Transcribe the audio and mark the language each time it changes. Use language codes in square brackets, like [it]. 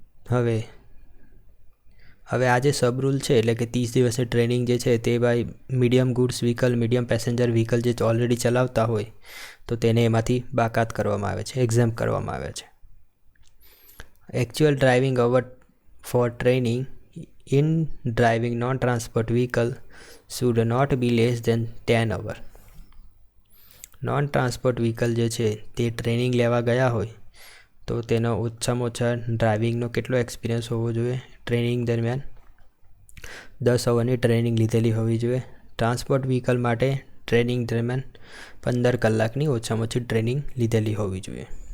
[gu] હવે આ જે સબ રૂલ છે એટલે કે 30 દિવસની ટ્રેનિંગ જે છે તે ભાઈ medium goods vehicle, medium passenger vehicle જે ઓલરેડી ચલાવતા હોય તો તેને એમાંથી બાકાત કરવામાં આવે છે, એક્ઝેમ્પ કરવામાં આવે છે. [en] Actual driving hour for training in driving non-transport vehicle should not be less than 10 hours. [gu] Non-transport vehicle જે છે તે ટ્રેનિંગ લેવા ગયા હોય તો તેનો ઓછામાં ઓછા ડ્રાઇવિંગનો કેટલો એક્સપિરિયન્સ હોવો જોઈએ? ટ્રેનિંગ દરમિયાન 10 અવરની ટ્રેનિંગ લીધેલી હોવી જોઈએ. ટ્રાન્સપોર્ટ વ્હીકલ માટે ટ્રેનિંગ દરમિયાન 15 કલાકની ઓછામાં ઓછી ટ્રેનિંગ લીધેલી હોવી જોઈએ.